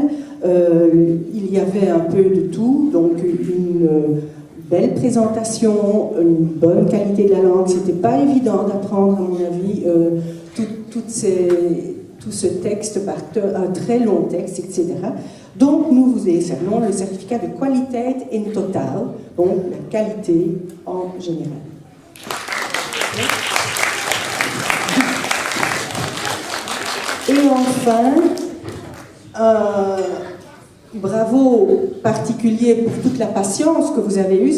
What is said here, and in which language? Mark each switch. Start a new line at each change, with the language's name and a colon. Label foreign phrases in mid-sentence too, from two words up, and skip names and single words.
French: Il y avait un peu de tout, donc une belle présentation, une bonne qualité de la langue. C'était pas évident d'apprendre, à mon avis, tout ce texte par un très long texte, etc. Donc nous vous décernons le certificat de
Dutch: kwaliteit in totaal,
French: donc la qualité en général. Et enfin, bravo particulier pour toute la patience que vous avez eue.